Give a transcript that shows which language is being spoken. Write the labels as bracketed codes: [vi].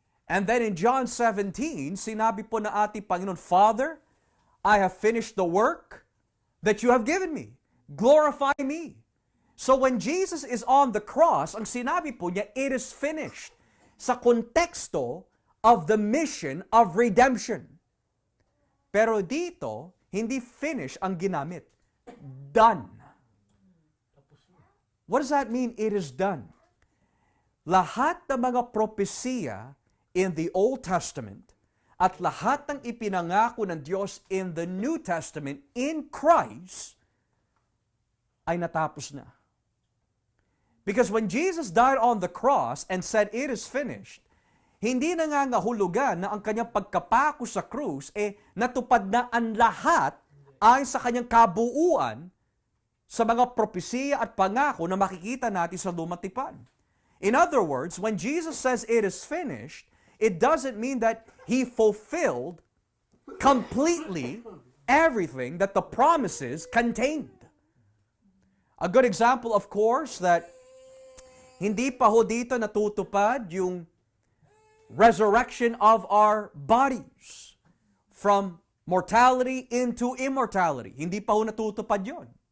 [en] And then in John 17, [tl] sinabi po na ating Panginoon, [en] Father, I have finished the work that you have given me. Glorify me. So when Jesus is on the cross, [tl] ang sinabi po niya, [en] it is finished. Sa konteksto of the mission of redemption. [tl] Pero dito, hindi finish ang ginamit. [en] Done. What does that mean, it is done? [tl] Lahat ng mga propesiya [en] in the Old Testament [tl] at lahat ng ipinangako ng Diyos [en] in the New Testament in Christ [tl] ay natapos na. [en] Because when Jesus died on the cross and said, it is finished, [tl] hindi nangangahulugan na ang kanyang pagkapako sa krus, natupad na ang lahat ayon sa kanyang kabuuan sa mga propesiya at pangako na makikita natin sa lumang tipan. [en] In other words, when Jesus says it is finished, it doesn't mean that He fulfilled completely everything that the promises contained. A good example, of course, that [tl] hindi pa ho dito natutupad yung [en] resurrection of our bodies from mortality into immortality. [tl] Hindi pa ho natutupad yon.